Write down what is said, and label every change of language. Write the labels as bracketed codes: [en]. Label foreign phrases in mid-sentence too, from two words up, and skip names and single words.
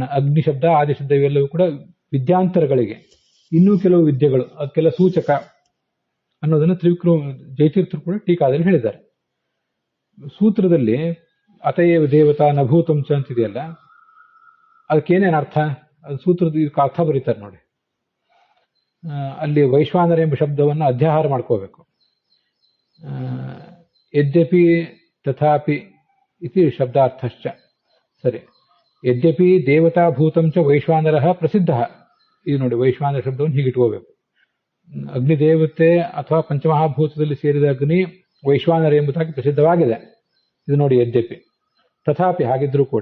[kn] ಅಗ್ನಿ ಶಬ್ದ, ಆದಿ ಶಬ್ದ ಇವೆಲ್ಲವೂ ಕೂಡ ವಿದ್ಯಾಂತರಗಳಿಗೆ, ಇನ್ನೂ ಕೆಲವು ವಿದ್ಯೆಗಳು, ಅದಕ್ಕೆಲ್ಲ ಸೂಚಕ ಅನ್ನೋದನ್ನ ಜಯತೀರ್ಥರು ಕೂಡ ಟೀಕಾದಲ್ಲಿ ಹೇಳಿದ್ದಾರೆ. ಸೂತ್ರದಲ್ಲಿ [sa] ಅತಯೇವ ದೇವತಾ ನಭೂತಂಚ [kn] ಅಂತಿದೆಯಲ್ಲ, ಅದಕ್ಕೇನೇನು ಅರ್ಥ, ಅದು ಸೂತ್ರದ ಅರ್ಥ ಬರೀತಾರೆ ನೋಡಿ. ಅಲ್ಲಿ ವೈಶ್ವಾನರ ಎಂಬ ಶಬ್ದವನ್ನು ಅಧ್ಯಾಹಾರ ಮಾಡ್ಕೋಬೇಕು. [sa] ಯದ್ಯಪಿ ತಥಾಪಿ ಇತಿ ಶಬ್ದಾರ್ಥಶ್ಚ. ಸರಿ, ಯದ್ಯಪಿ ದೇವತಾಭೂತಂಚ ವೈಶ್ವಾನರ ಪ್ರಸಿದ್ಧ. [kn] ಇದು ನೋಡಿ, ವೈಶ್ವಾನರ ಶಬ್ದವನ್ನು ಹೀಗಿಟ್ಕೋಬೇಕು. ಅಗ್ನಿದೇವತೆ ಅಥವಾ ಪಂಚಮಹಾಭೂತದಲ್ಲಿ ಸೇರಿದ ಅಗ್ನಿ ವೈಶ್ವಾನರ ಎಂಬುದಾಗಿ ಪ್ರಸಿದ್ಧವಾಗಿದೆ. ಇದು ನೋಡಿ, ಯದ್ಯಪಿ. ತಥಾಪಿ, ಹಾಗಿದ್ರೂ ಕೂಡ.